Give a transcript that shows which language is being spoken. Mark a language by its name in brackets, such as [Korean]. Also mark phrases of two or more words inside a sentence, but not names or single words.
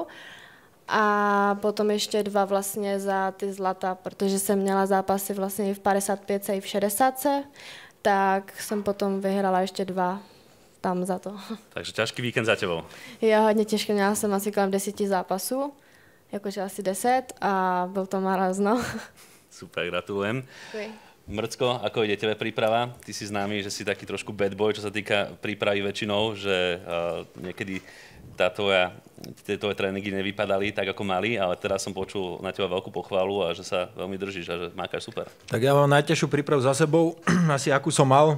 [Czech] A potom ještě 2 vlastně za ty zlata, protože jsem měla zápasy vlastně i v 55 i v 60, tak jsem potom vyhrala ještě 2 tam za to. [Slovak] Takže ťažký víkend za tebou. [Czech] Jo, hodně těžké, měla jsem asi kolem 10 zápasů, jakože asi 10 a byl to marazno. [Slovak] Super, gratulujem. [Czech] Děkuji. [Slovak] Mrcko, ako ide tebe príprava? Ty si známy, že si taký trošku [English] bad boy, [Slovak] čo sa týka prípravy väčšinou, že niekedy tie tvoje tréningy nevypadali tak, ako mali, ale teraz som počul na teba veľkú pochvalu a že sa veľmi držíš a že mákaš super. Tak ja mám najťažšiu prípravu za sebou, asi akú som mal.